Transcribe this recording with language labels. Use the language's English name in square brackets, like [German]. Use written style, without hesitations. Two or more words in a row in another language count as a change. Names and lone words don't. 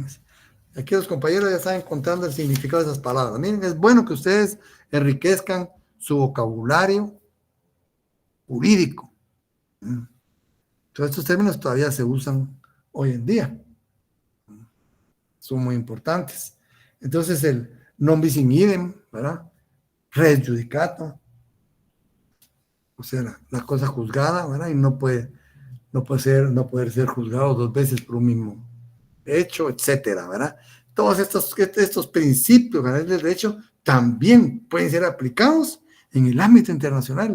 [Spanish] Aquí los compañeros ya están encontrando el significado de esas palabras. Miren, es bueno que ustedes enriquezcan su vocabulario jurídico. Todos estos términos todavía se usan hoy en día. Son muy importantes. Entonces, el [Latin] non bis in idem, [Spanish] ¿verdad? [Latin] Res judicata, [Spanish] o sea, la cosa juzgada, ¿verdad? Y no puede ser juzgado 2 veces por un mismo hecho, etcétera, ¿verdad? Todos estos principios generales del derecho también pueden ser aplicados en el ámbito internacional.